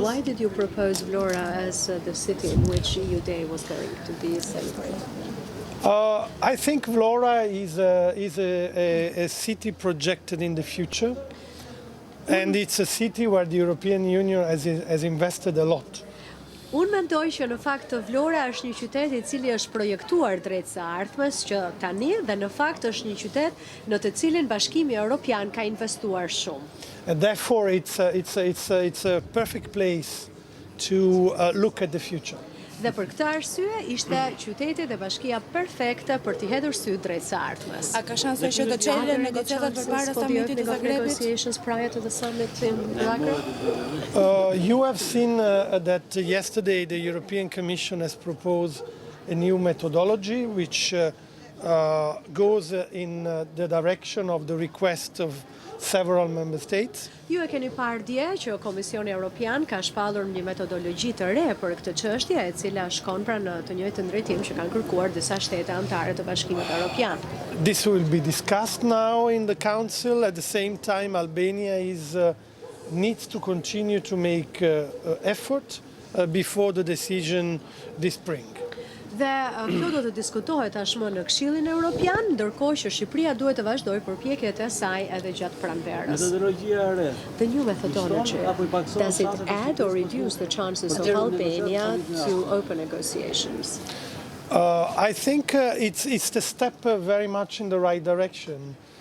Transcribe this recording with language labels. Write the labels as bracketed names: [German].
[English] Why did you propose Vlora as the city in which EU Day was going to be celebrated? I think Vlora is a city projected in the future, and it's a city where the European Union has invested a lot. [Albanian] Unë mendoj që në fakt Vlora është një qytet I cili është projektuar drejt së ardhmes që tani dhe në fakt është një qytet në të cilin Bashkimi Europian ka investuar shumë. [English] And therefore it's a perfect place to look at the future. [Albanian] Dhe për këtë arsye ishte qyteti dhe bashkia perfekte për t'i hedhur sy drejt së ardhmes. A ka shanse që të çelen negociatat përpara summitit të Zagrebit? [English] Negotiations prior to the summit in Zagreb? You have seen that yesterday the European Commission has proposed a new methodology which goes in the direction of the request of several member states. [Albanian] Ju e keni parë dje që Komisioni Evropian ka shpallur një metodologji të re për këtë çështje, e cila shkon pra në të njëjtën drejtim që kanë kërkuar disa shtete anëtare të Bashkimit Evropian. [English] This will be discussed now in the Council. At the same time, Albania needs to continue to make effort before the decision this spring. [Albanian] Dhe kjo do të diskutohet tashmë në Këshillin Evropian, ndërkohë që Shqipëria duhet të vazhdojë përpjekjet e saj edhe gjatë pranverës. Metodologjia e re. [English] The new methodology, does it add or reduce the chances of Albania to open negotiations? I think it's the step very much in the right direction.